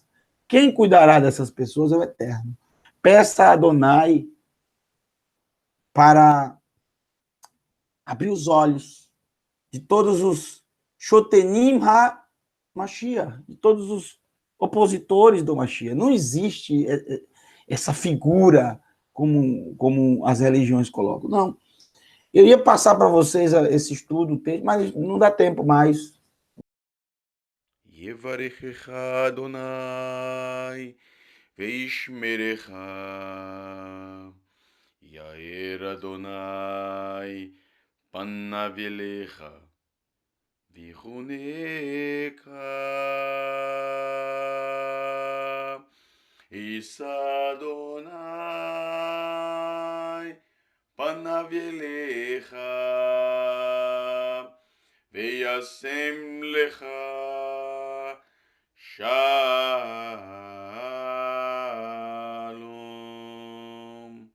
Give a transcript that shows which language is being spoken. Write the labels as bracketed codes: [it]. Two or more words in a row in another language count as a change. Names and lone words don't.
[pt] Quem cuidará dessas pessoas é o Eterno. Peça a Adonai para abrir os olhos de todos os [he] Shotenim HaMashiach, [pt] de todos os opositores do Mashiach. Não existe essa figura como as religiões colocam. Não. Eu ia passar para vocês esse estudo, mas não dá tempo mais. [he] יברכך אדוני וישמרך, יאר אדוני פניו אליך ויחונך, יישא אדוני פניו אליך וישם לך Shalom.